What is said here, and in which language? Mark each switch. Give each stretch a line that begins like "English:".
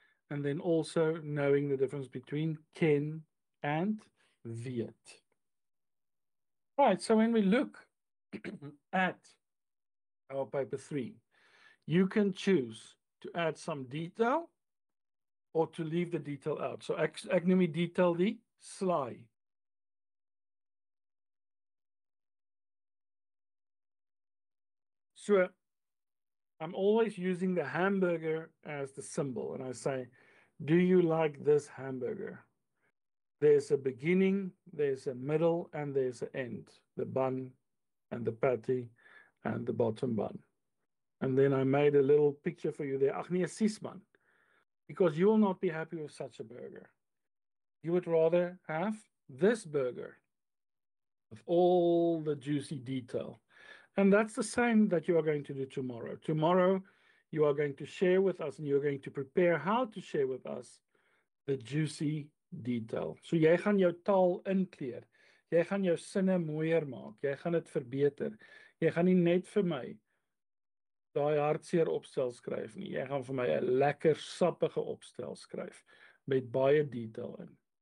English: And then also knowing the difference between ken and weet. Right, so when we look at our paper 3, you can choose to add some detail or to leave the detail out.
Afrikaans: So ek noem die detail die slaai.
English: So I'm always using the hamburger as the symbol, and I say, do you like this hamburger? There's a beginning, there's a middle, and there's an end. The bun and the patty and the bottom bun. And then I made a little picture for you there.
Afrikaans: Ach nee,
English: Sisman. Because you will not be happy with such a burger. You would rather have this burger with all the juicy detail. And that's the same that you are going to do tomorrow. Tomorrow, you are going to share with us and you're going to prepare how to share with us the juicy detail.
Afrikaans: So jy gaan jou taal inkleer. Jy gaan jou sinne mooier maak. Jy gaan dit verbeter. Jy gaan nie net vir my daai hartseer opstel skryf nie. Jy gaan vir my 'n lekker sappige opstel skryf met baie detail in.